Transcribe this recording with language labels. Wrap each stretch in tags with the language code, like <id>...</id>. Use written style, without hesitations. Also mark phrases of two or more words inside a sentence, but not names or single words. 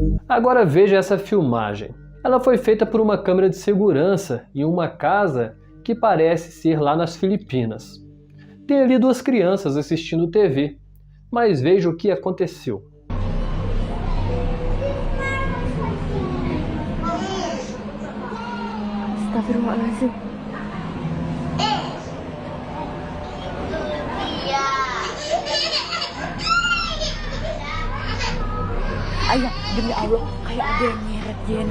<pt>Agora veja essa filmagem. Ela foi feita por uma câmera de segurança em uma casa que parece ser lá nas Filipinas. Tem ali duas crianças assistindo TV, mas veja o que aconteceu.</pt> <ar>Astagfirullahaladzim.</ar> <id>Ayah, demi Allah, kayak ada yang nyeret Jena.</id>